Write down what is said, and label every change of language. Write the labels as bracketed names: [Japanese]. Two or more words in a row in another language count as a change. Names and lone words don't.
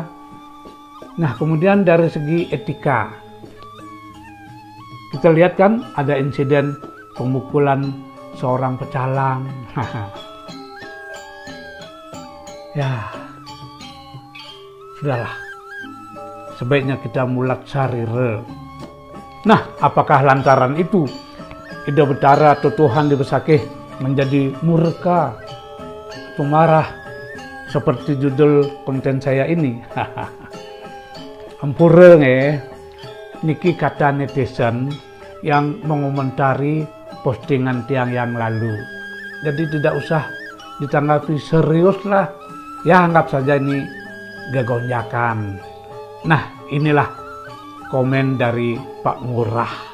[Indonesian] Nah, kemudian dari segi etika, kita lihat kan ada insiden pemukulan seorang pecalang. Ya, sudahlah. Sebaiknya kita [Balinese] mulat sarire. [Indonesian] Nah, apakah lantaran itu Ida Betara atau Tuhan di Besakih menjadi murka atau marah seperti judul konten saya ini? [Balinese] Ampura niki [Indonesian] kata netizen yang mengomentari postingan tiang yang lalu. Jadi tidak usah ditanggapi serius lah. Ya, anggap saja ini gegonjakan. Nah, inilah komen dari Pak Ngurah.